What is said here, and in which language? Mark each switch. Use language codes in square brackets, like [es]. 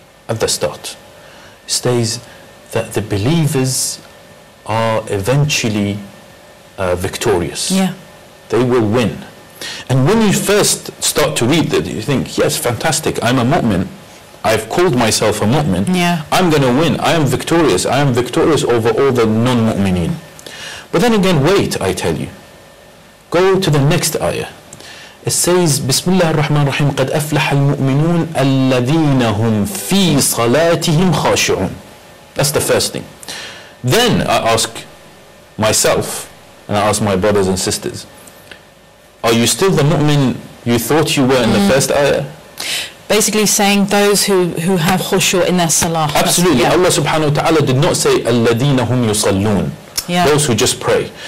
[en] At the start, it says that the believers are eventually victorious. Yeah. They will win. And when you first start to read that, you think, yes, fantastic, I'm a mu'min. I've called myself a mu'min. Yeah. I'm going to win. I am victorious. I am victorious over all the non-mu'mineen. But then again, wait, I tell you. Go to the next ayah. It says, [ar] Bismillah ar-Rahman ar-Rahim, قَدْ أَفْلَحَ الْمُؤْمِنُونَ الَّذِينَ هُمْ فِي صَلَاتِهِمْ خَاشِعُونَ. [en] That's the first thing. Then I ask myself, and I ask my brothers and sisters, are you still the mu'min you thought you were in the first ayah? Basically saying those who have khushu' in their salah. Absolutely. Allah subhanahu wa ta'ala did not say [ar] الَّذِينَ هُمْ يُصَلُّونَ. [en] Those who just pray.